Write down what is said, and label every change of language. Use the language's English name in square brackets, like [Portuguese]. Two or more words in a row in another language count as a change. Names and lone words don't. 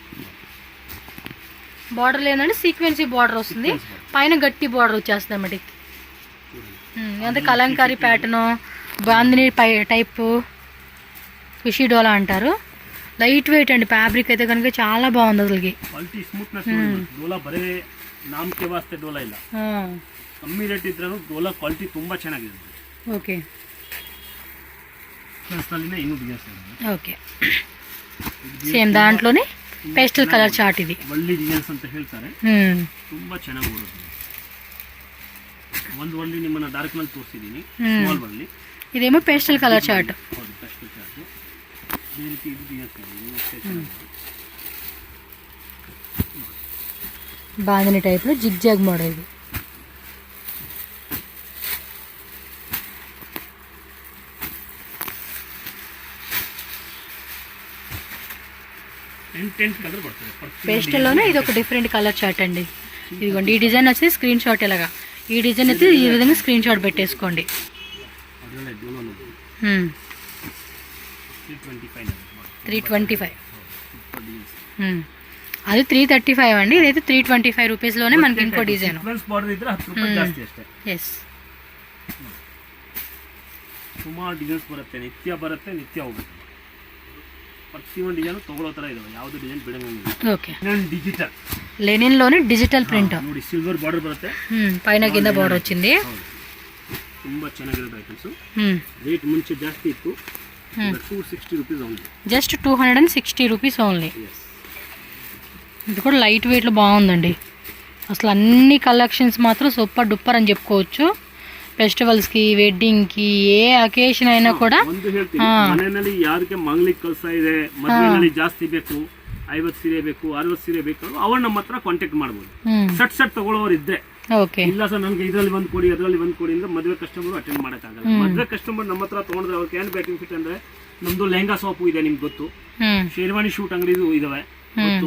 [Telugu] బార్డర్ లేదంటే సీక్వెన్సీ బార్డర్ వస్తుంది, పైన గట్టి బార్డర్ వచ్చేస్తుంది అన్నమాట. అంటే కలంకారీ ప్యాటర్ను, బాందిని టైపు, ఖుషీ డోలా అంటారు. [English] light weight [Telugu] అండి. ఫ్యాబ్రిక్ అయితే కనుక చాలా బాగుంది అసలుకి. [Kannada] ಕಮ್ಮಿ ರೇಟ್ ಇದ್ರೂ ಡೋಲಾ ಕ್ವಾಲಿಟಿ ತುಂಬ ಚೆನ್ನಾಗಿದೆ. [Telugu] ಓಕೆ ఓకే, సేమ్ దాంట్లోనే [English] pastel colour chart. [Telugu] ఇది [Kannada] వల్లి డిజైన్స్ ಅಂತ ಹೇಳ್ತಾರೆ, ತುಂಬಾ ಚೆನ್ನಾಗಿ ಓಡುತ್ತೆ. ಒಂದು ವಲ್ಲಿ ನಿಮ್ಮನ್ನ ಡಾರ್ಕ್ ನಲ್ಲಿ ತೋರಿಸಿದೀನಿ, ಸ್ಮಾಲ್ ವಲ್ಲಿ. [Telugu] ఇదేమో [English] pastel colour chart. [Kannada] ಹೌದು, [English] pastel chart. [Kannada] ಈ ರೀತಿ ಇದು ಡಿಸೈನ್ಸ್ [Telugu] బాందిని టైప్లో [English] zigzag model. [Telugu] ఇది పేస్టల్లోనే ఇది ఒక [English] different colour chart [Telugu] అండి. ఇదిగోండి, ఈ డిజైన్ వచ్చి స్క్రీన్ షాట్ ఇలాగా, ఈ డిజైన్ అయితే ఈ విధంగా స్క్రీన్ షాట్ పెట్టేసుకోండి. 325. అది 335 అండి, ఇదైతే 325 రూపీస్లోనే మనకి ఇంకో డిజైన్. ఎస్, [Kannada] ಸುಮಾರು ಡಿಸೈನ್ಸ್ ಬರುತ್ತೆ, ನಿತ್ಯ ಬರುತ್ತೆ, ನಿತ್ಯ ಹೋಗುತ್ತೆ. ಪ್ರತಿಯೊಂದು ಡಿಸೈನ್ ತಗೊಳ್ಳೋ ಥರ ಇದಾವೆ, ಯಾವುದು ಡಿಸೈನ್ ಬಿಡಂಗಿಲ್ಲ. [Telugu] ఓకే, [Kannada] ಡಿಜಿಟಲ್ [Telugu] లెనిన్లోనే [English] digital print. [Kannada] ನೋಡಿ, [English] silver border [Kannada] ಬರುತ್ತೆ, [Telugu] పైన కింద బార్డర్ వచ్చింది. [Kannada] ತುಂಬ ಚೆನ್ನಾಗಿರುತ್ತೆ ಐಟಮ್ಸ್. ರೇಟ್ ಮುಂಚೆ ಜಾಸ್ತಿ ಇತ್ತು, 260 [English] rupees only. [Telugu] జస్ట్ 260 [English] rupees only. [Telugu] ఇది కూడా లైట్ వెయిట్లో బాగుందండి. అసలు అన్ని కలెక్షన్స్ మాత్రం [English] super duper [Telugu] అని చెప్పుకోవచ్చు. [Kannada] ಫೆಸ್ಟಿವಲ್ಸ್ಗೆ, ವೆಡ್ಡಿಂಗ್ಗೆ, [Telugu] ఏ ಅಕೇಶನ್ అయినా కూడా. [Kannada] ಒಂದು ಹೇಳ್ತೀನಿ, ಮನೆಯಲ್ಲಿ ಯಾರಿಗೆ ಮಂಗ್ಲಿಗೆ ಕೆಲಸ ಇದೆ, ಮದುವೆನಲ್ಲಿ ಜಾಸ್ತಿ ಬೇಕು, 50 ಸೀರೆ ಬೇಕು, 60 ಸೀರೆ ಬೇಕು, ಅವ್ರು ನಮ್ಮ ಹತ್ರ ಕಾಂಟ್ಯಾಕ್ಟ್ ಮಾಡ್ಬೋದು. ಸಟ್ ತಗೊಳ್ಳೋರು ಇದ್ರೆ. ಓಕೆ, ಇಲ್ಲ ಸರ್ ನನಗೆ ಇದರಲ್ಲಿ ಒಂದು ಕೊಡಿ, ಅದರಲ್ಲಿ ಒಂದು ಕೊಡಿ ಅಂದ್ರೆ ಮದುವೆ [English] customer attend [Kannada] ಮಾಡೋಕ್ಕಾಗಲ್ಲ. ಮದುವೆ ಕಸ್ಟಮರ್ ನಮ್ಮ ಹತ್ರ ತೊಗೊಂಡ್ರೆ ಅವ್ರಿಗೆ ಏನು ಬೆನಿಫಿಟ್ ಅಂದ್ರೆ, ನಮ್ದು ಲೆಹಂಗಾ ಶಾಪು ಇದೆ ನಿಮ್ಗೆ ಗೊತ್ತು, ಶೇರ್ವಾನಿ ಶೂಟ್ ಅಂಗಡಿದು ಇದಾವೆ ಗೊತ್ತು.